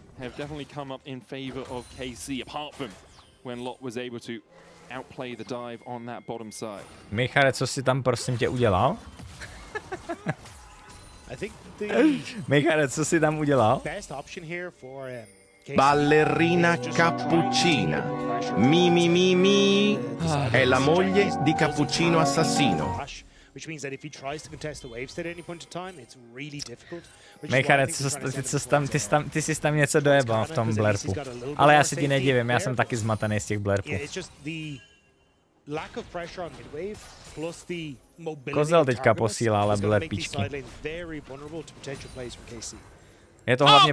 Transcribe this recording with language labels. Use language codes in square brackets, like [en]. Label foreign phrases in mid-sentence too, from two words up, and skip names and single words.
[cs] Michale, co jsi tam prosím tě udělal? Michale, co jsi tam udělal? [it] Ballerina cappuccina. Mi. È la moglie di Cappuccino Assassino. [en] Which means that if he tries to contest the wave state at any point in time, it's really difficult. [cs] Mejchane, ty jsi tam něco dojebal v tom blerpu. Ale já si ti nedivím, já jsem taky zmatený z těch blerpů. Kozel teďka posílá, ale blerpíčky. Je to hlavně